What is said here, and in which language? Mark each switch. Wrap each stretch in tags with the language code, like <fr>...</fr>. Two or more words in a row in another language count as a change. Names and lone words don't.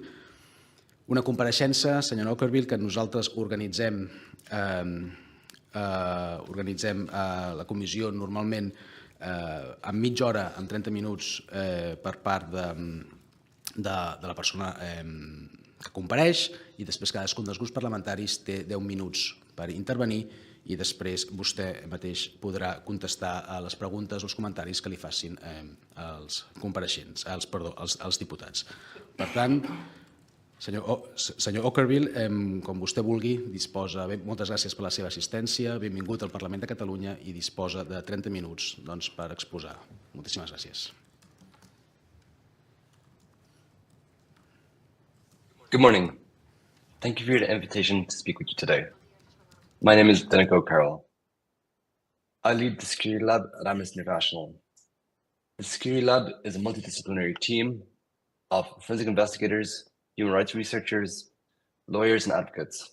<ca>Una compareixença, senyora Ockerville, que nosaltres organitzem a la comissió normalment en mitja hora, en 30 minuts per part de la persona que compareix, i després cadascun dels grups parlamentaris té 10 minuts per intervenir i després vostè mateix podrà contestar a les preguntes o els comentaris que li facin els compareixents, els diputats. Per tant, senyor Ockerville, com vostè vulgui, disposa, moltes gràcies per la seva assistència, benvingut al Parlament de Catalunya i disposa de 30 minuts per exposar. Moltíssimes gràcies.</ca> <en>Good morning. Thank you for your invitation to speak with you today. My name is Denico Carroll. I lead the Security Lab at Amnesty International. The Security Lab is a multidisciplinary team of forensic investigators, human rights researchers, lawyers, and advocates.</en>